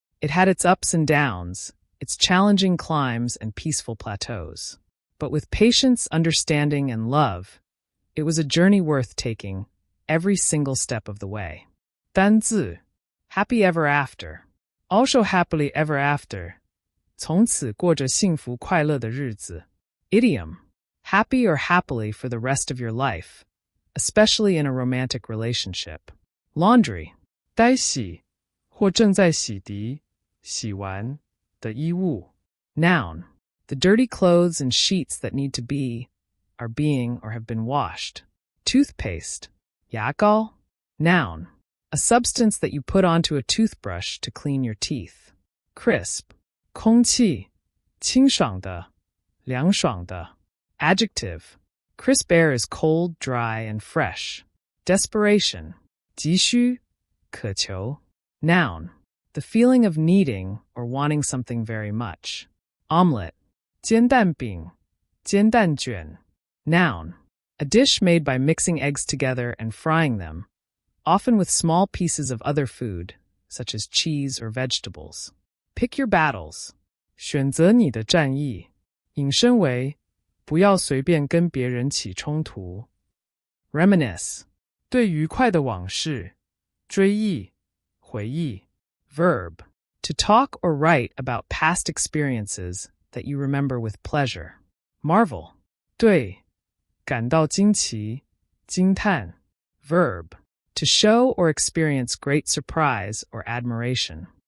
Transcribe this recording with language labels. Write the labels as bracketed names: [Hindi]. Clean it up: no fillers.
[English] It had its ups and downs, its challenging climbs and peaceful plateaus. But with patience, understanding, and love, it was a journey worth taking every single step of the way. 单字 happy ever after. Also happily ever after. [Chinese] 从此过着幸福快乐的日子. [English] Idiom happy or happily for the rest of your life, especially in a romantic relationship. [Chinese] Laundry 待洗或正在洗涤、洗完的衣物. [English] Noun the dirty clothes and sheets that need to be, are being, or have been washed. Toothpaste 牙膏. Noun a substance that you put onto a toothbrush to clean your teeth. [Chinese] Crisp 空气清爽的、凉爽的. [English] Adjective crisp air is cold, dry, and fresh. [Chinese] Desperation 急需渴求. [English] Noun the feeling of needing or wanting something very much. [Chinese] Omelette 煎蛋饼、煎蛋卷. [English] Noun a dish made by mixing eggs together and frying them, often with small pieces of other food, such as cheese or vegetables. Pick your battles. [Chinese] 选择你的战役。引申为不要随便跟别人起冲突。 Reminisce 对愉快的往事追忆、回忆。 [English] Verb to talk or write about past experiences that you remember with pleasure. Marvel [Chinese] 对感到惊奇、惊叹。 [English] Verb to show or experience great surprise or admiration.